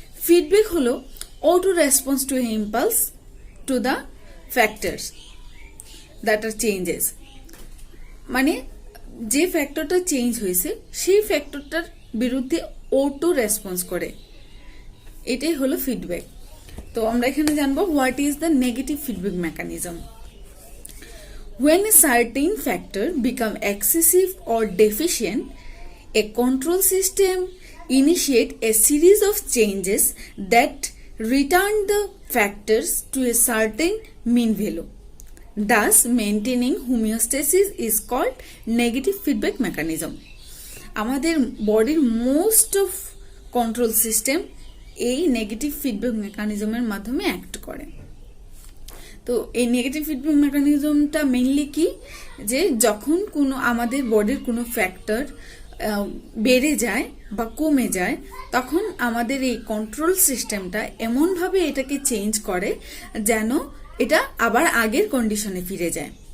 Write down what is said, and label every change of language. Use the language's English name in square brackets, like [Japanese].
[Bangla] Feedback হলো [English] auto response to impulse to the factors that are changes, [Bangla] মানে যে ফ্যাক্টরটা change হয়েছে সেই ফ্যাক্টরটার বিরুদ্ধে অটো রেসপন্স করে, এটাই হলো ফিডব্যাক। তো আমরা এখানে জানবো [English] What is the negative feedback mechanism. When a certain factor become excessive or deficient, a control system initiate a series of changes that return the factors to a certain mean value. Thus, maintaining homeostasis is called negative feedback mechanism. [Bangla] আমাদের বডির most of control system এই negative feedback মেকানিজমের মাধ্যমে act করে। তো এই negative feedback মেকানিজমটা mainly কি, যে যখন কোনো আমাদের বডির কোনো ফ্যাক্টর বেড়ে যায় বা কমে যায়, তখন আমাদের এই কন্ট্রোল সিস্টেমটা এমনভাবে এটাকে চেঞ্জ করে যেন এটা আবার আগের কন্ডিশনে ফিরে যায়।